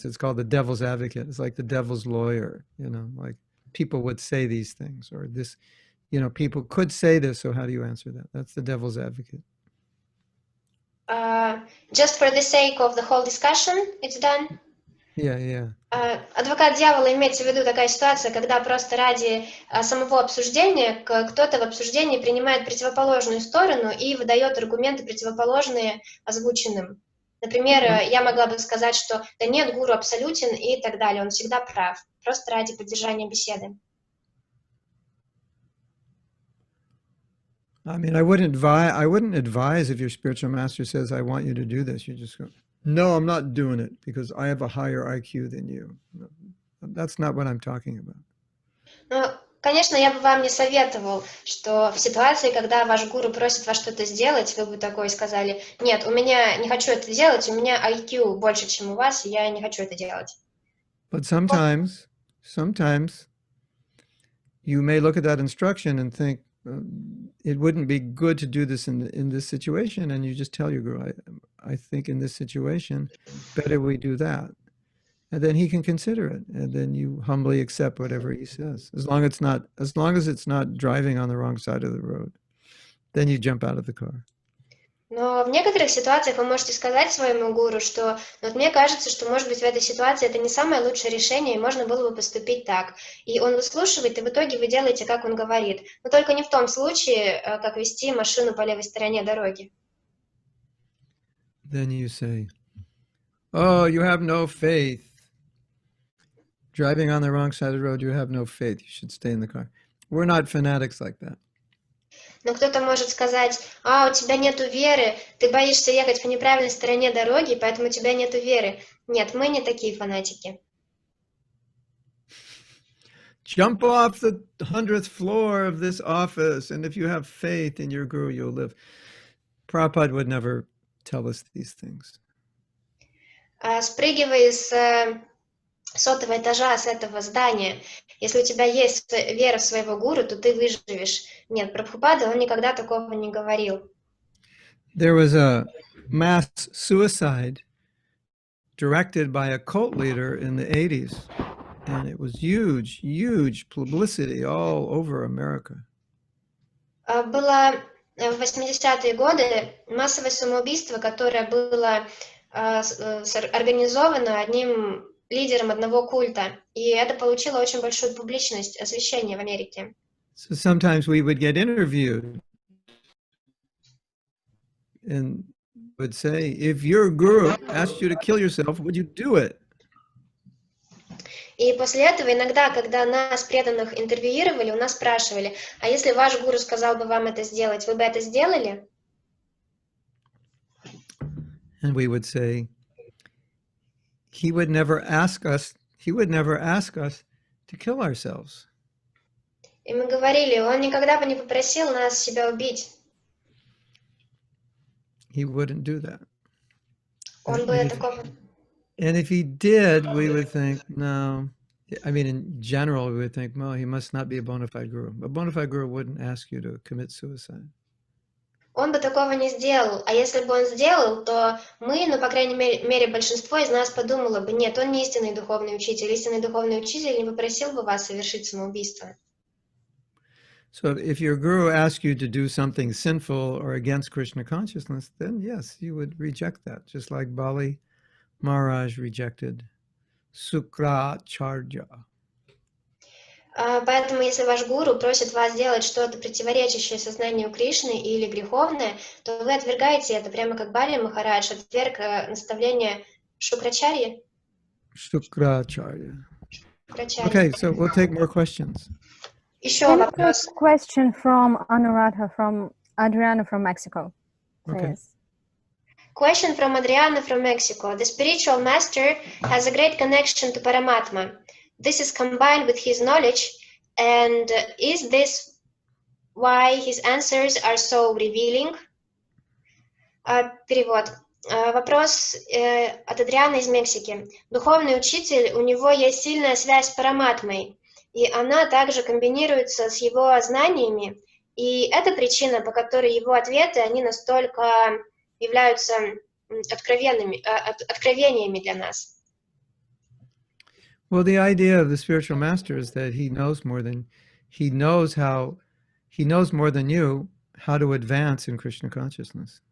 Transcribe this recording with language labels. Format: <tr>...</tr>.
<en>So it's called the devil's advocate. It's like the devil's lawyer, you know, like people would say these things or this, you know, people could say this. So how do you answer that? That's the devil's advocate. Just for the sake of the whole discussion, it's done. Yeah.</en> <ru>Адвокат дьявола имеется в виду такая ситуация, когда просто ради самого обсуждения кто-то в обсуждении принимает противоположную сторону и выдает аргументы противоположные озвученным. Например, я могла бы сказать, что да нет, гуру абсолютен и так далее, он всегда прав, просто ради поддержания беседы.</ru> <en>I mean, I wouldn't advise if your spiritual master says, I want you to do this. You just go, no, I'm not doing it because I have a higher IQ than you. No, that's not what I'm talking about.</en> <ru>Ну, конечно, я бы вам не советовал, что в ситуации, когда ваш гуру просит вас что-то сделать, вы бы такое сказали, нет, у меня не хочу это делать, у меня IQ больше, чем у вас, и я не хочу это делать.</ru> <en>But sometimes you may look at that instruction and think, it wouldn't be good to do this in this situation, and you just tell your guru, I think in this situation, better we do that. And then he can consider it, and then you humbly accept whatever he says, as long as it's not driving on the wrong side of the road. Then you jump out of the car.</en> <ru>Но в некоторых ситуациях вы можете сказать своему гуру, что вот мне кажется, что, может быть, в этой ситуации это не самое лучшее решение, и можно было бы поступить так. И он выслушивает, и в итоге вы делаете, как он говорит. Но только не в том случае, как вести машину по левой стороне дороги.</ru> <en>Then you say, oh, you have no faith. Driving on the wrong side of the road, you have no faith. You should stay in the car. We're not fanatics like that.</en> <ru>Но кто-то может сказать, у тебя нету веры, ты боишься ехать по неправильной стороне дороги, поэтому у тебя нету веры. Нет, мы не такие фанатики.</ru> <en>Jump off the 100th floor of this office, and if you have faith in your guru, you'll live. Prabhupada would never tell us these things.</en> <ru>Спрыгивай с 100-го этажа с этого здания. Если у тебя есть вера в своего гуру, то ты выживешь. Нет, Прабхупада, он никогда такого не говорил.</ru> <en>There was a mass suicide directed by a cult leader in the 80s, and it was huge publicity all over America.</en> <ru>Было в 80-е годы массовое самоубийство, которое было организовано одним лидером одного культа, и это получило очень большую публичность, освещение в Америке.</ru> <en>So sometimes we would get interviewed and would say, if your guru asked you to kill yourself, would you do it?</en> <ru>И после этого иногда, когда нас, преданных, интервьюировали, у нас спрашивали, а если ваш гуру сказал бы вам это сделать, вы бы это сделали?</ru> <en>And we would say, he would never ask us to kill ourselves.</en> <ru>И мы говорили, он никогда бы не попросил нас себя убить.</ru> <en>He wouldn't do that.</en> <ru>Он бы такого...</ru> <en>And if he did, we would think, no. I mean, in general, we would think, well, he must not be a bona fide guru. A bona fide guru wouldn't ask you to commit suicide.</en> <ru>Он бы такого не сделал. А если бы он сделал, то мы, по крайней мере, большинство из нас подумало бы, нет, он не истинный духовный учитель. Истинный духовный учитель не попросил бы вас совершить самоубийство.</ru> <en>So if your guru asks you to do something sinful or against Krishna consciousness, then yes, you would reject that, just like Bali Maharaj rejected Sukracharya.</en> <ru>Поэтому, если ваш гуру просит вас сделать что-то противоречащее сознанию Кришны или греховное, то вы отвергаете это, прямо как Бали Махарадж отверг наставление Шукрачарьи.</ru> <en>Shukracharya. Okay, so we'll take more questions.</en> <ru>Еще</ru> <en>Can I</en> <ru>вопрос.</ru> <en>take a question from Adriana from Mexico, please? Okay. Question from Adriana from Mexico. The spiritual master has a great connection to Paramatma. this is combined with his knowledge, and is this why his answers are so revealing?</en> <ru>Перевод. Вопрос от Адриана из Мексики. Духовный учитель, у него есть сильная связь с Параматмой, и она также комбинируется с его знаниями, и это причина, по которой его ответы, они настолько являются откровениями для нас.</ru> <en>Well, the idea of the spiritual master is that he knows more than you how to advance in Krishna consciousness.</en>